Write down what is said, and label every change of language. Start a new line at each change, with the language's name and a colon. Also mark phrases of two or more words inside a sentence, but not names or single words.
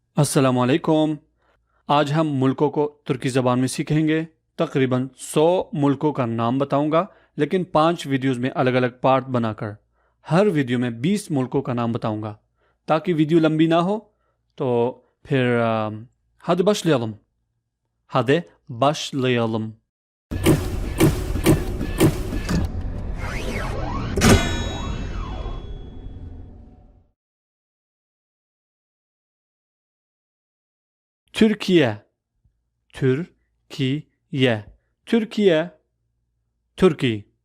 Urdu: السلام علیکم۔ آج ہم ملکوں کو ترکی زبان میں سیکھیں گے۔ تقریباً 100 ملکوں کا نام بتاؤں گا، لیکن 5 ویڈیوز میں الگ الگ پارٹ بنا کر ہر ویڈیو میں 20 ملکوں کا نام بتاؤں گا تاکہ ویڈیو لمبی نہ ہو۔ تو پھر
Turkish: hadi başlayalım. Hadi başlayalım. Türkiye, Türkiye, Türkiye, Türkiye.